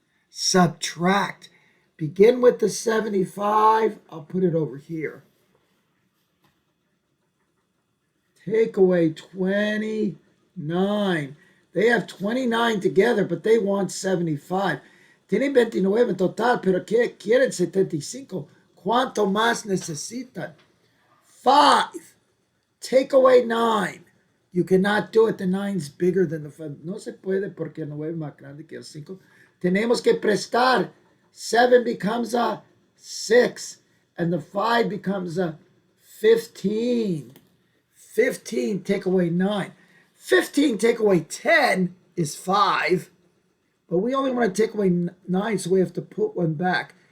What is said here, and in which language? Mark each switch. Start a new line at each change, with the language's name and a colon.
English: Subtract. Begin with the 75. I'll put it over here. Take away 29. They have 29 together, but they want 75.
Spanish: Tienen 29 en total, pero quieren 75. ¿Cuánto más necesitan? 5. Take away 9. You cannot do it. The 9's bigger than the 5. No se puede porque el 9 es más grande que el 5. Tenemos que prestar.
English: 7 becomes a 6, and the 5 becomes a 15. 15 take away 9. 15 take away 10 is 5. But we only want to take away 9, so we have to put one back.